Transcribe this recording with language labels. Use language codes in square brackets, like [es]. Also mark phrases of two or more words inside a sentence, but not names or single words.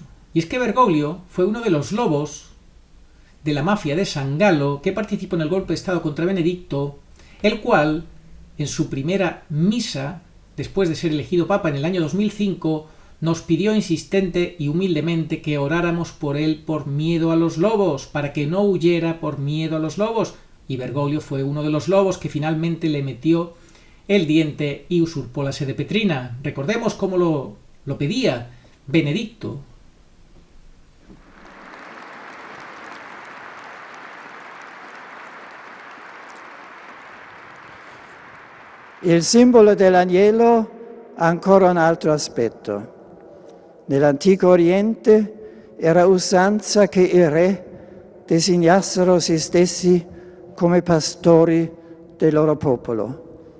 [es] Y es que Bergoglio fue uno de los lobos de la mafia de San Galo que participó en el golpe de Estado contra Benedicto, el cual, en su primera misa, después de ser elegido Papa en el año 2005, nos pidió insistente y humildemente que oráramos por él por miedo a los lobos, para que no huyera por miedo a los lobos. Y Bergoglio fue uno de los lobos que finalmente le metió el diente y usurpó la sede petrina. Recordemos cómo lo pedía Benedicto. [it] Il simbolo dell'agnello ha ancora un altro aspetto. Nell'antico Oriente era usanza che i re designassero se stessi come pastori del loro popolo.